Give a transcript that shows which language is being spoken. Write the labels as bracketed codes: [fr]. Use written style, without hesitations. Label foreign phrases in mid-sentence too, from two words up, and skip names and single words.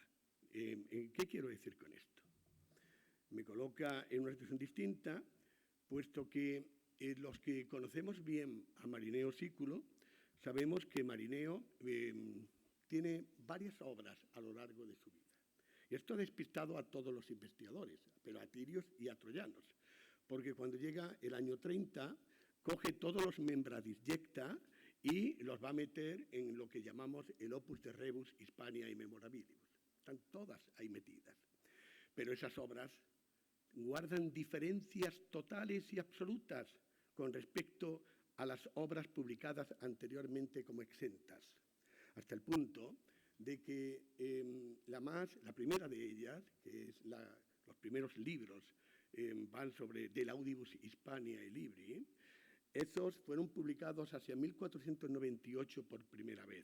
[es] ¿Qué quiero decir con esto? Me coloca en una situación distinta, puesto que los que conocemos bien a Marineo Sículo sabemos que Marineo tiene varias obras a lo largo de su vida. Y esto ha despistado a todos los investigadores, pero a tirios y a troyanos, porque cuando llega el año 30, coge todos los [la] membra disjecta [es] y los va a meter en lo que llamamos el opus de rebus Hispania y memorabilibus. están todas ahí metidas. Pero esas obras guardan diferencias totales y absolutas con respecto a las obras publicadas anteriormente como exentas, hasta el punto de que la primera de ellas, que es los primeros libros, van sobre De Laudibus Hispania e Libri, esos fueron publicados hacia 1498 por primera vez.